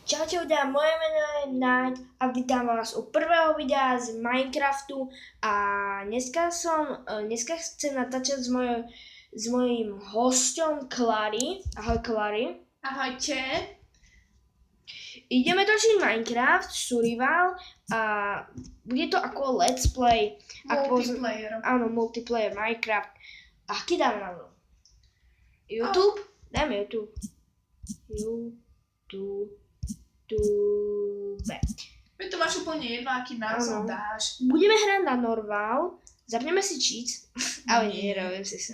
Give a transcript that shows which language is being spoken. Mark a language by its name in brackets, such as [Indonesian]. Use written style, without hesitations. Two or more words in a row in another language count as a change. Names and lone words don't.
[Slovak] Čaute ľudia, moje meno je Night a vítam vás u prvého videa z Minecraftu a dneska chcem natáčať s mojím hosťom Clary. Ahoj Clary. Ahojte. Ideme točiť Minecraft, Survival a bude to ako [English] let's play. [Slovak] Multiplayer. Áno, multiplayer Minecraft. Aký dáme na to? YouTube? Dáme YouTube. Veď to máš úplne jedno, aký názov dáš. Budeme hrať na normal, zapneme si cheats, ale nie, robím si sa.